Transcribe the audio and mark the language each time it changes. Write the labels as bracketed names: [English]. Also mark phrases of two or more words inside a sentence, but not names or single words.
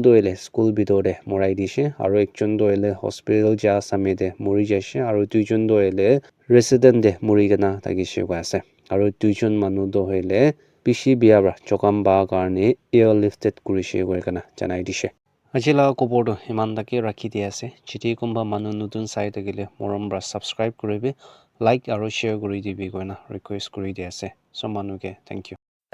[Naga Pidgin] do hoile school bitor de morai dishe aro ekjon do hoile hospital ja same de muri jaishe aro duijon do hoile resident de muri gena thakishe ko ase aro duijon manu do hoile bishi bia bra jokam ba karne airlifted kurishe koi kana janai dishe Ajila kobor do iman dake rakhi dia ase chiti kumba manu nutun sai takile morom bra subscribe kuribe like aro share kuri dibi koina request kuri dia ase so manu ke [English] thank you